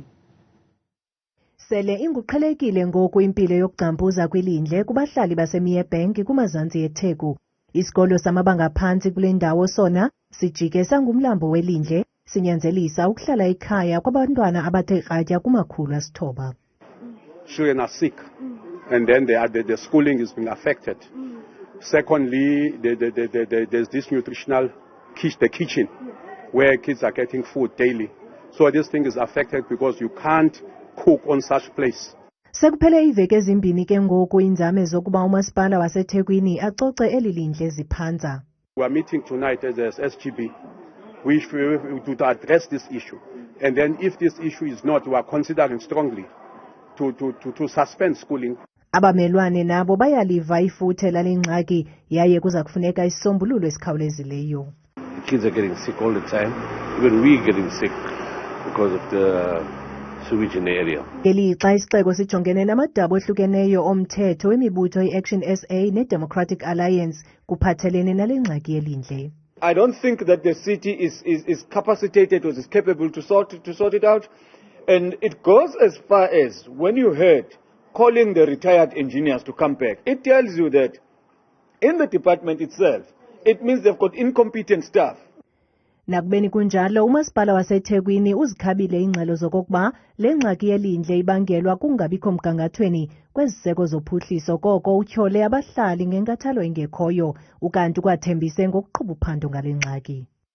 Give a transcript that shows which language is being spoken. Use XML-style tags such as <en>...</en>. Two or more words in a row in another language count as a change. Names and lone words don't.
<xh>Sele inguqhelekile ngoku impilo yokugcampuza kwilindle kubahlali baseMerebank kumazantsi eTheku. Isikolo samabanga aphantsi kule ndawo sona sijike sangumlambo welindle, sinyanzelisa ukuhlala ekhaya kwabantwana abathe kratya kumakhulu asithoba.</xh> <en>Children are sick, and then the schooling is being affected. Secondly, there's this nutritional kitchen where kids are getting food daily. So this thing is affected because you can't cook on such place.</en> <xh>Sekuphele iveki ezimbini ke ngoku inzame zokuba umasipala waseThekwini acoce eli lindle ziphanza.</xh> <en>We are meeting tonight as SGB to address this issue. And then if this issue is not, we are considering strongly to suspend schooling.</en> <xh>Abamelwane nabo bayaliva ifuthe lale ngxaki yaye kuza kufuneka isisombululo esikhawulezileyo.</xh> <en>Kids are getting sick all the time. Even we are getting sick because of the sewage in the area.</en> <xh>Ngelixa isixeko sijongene namadaba ohlukeneyo omthetho wemibutho i-Action SA ne-Democratic Alliance kuphathelene nale ngxaki yelindle.</xh> <en>I don't think that the city is capacitated or is capable to sort it out. And it goes as far as when you heard calling the retired engineers to come back, it tells you that in the department itself, it means they've got incompetent staff.</en> <xh>Nakubeni kunjalo umasipala waseThekwini uzikhabile ingxelo zokokuba le ngxaki yelindle ibangelwa kungabikho mgangathweni kweziseko zophuhliso koko utyhole abahlali ngenkathalo engekhoyo ukanti kwathembise ngokuqhuba uphando ngale ngxaki.</xh>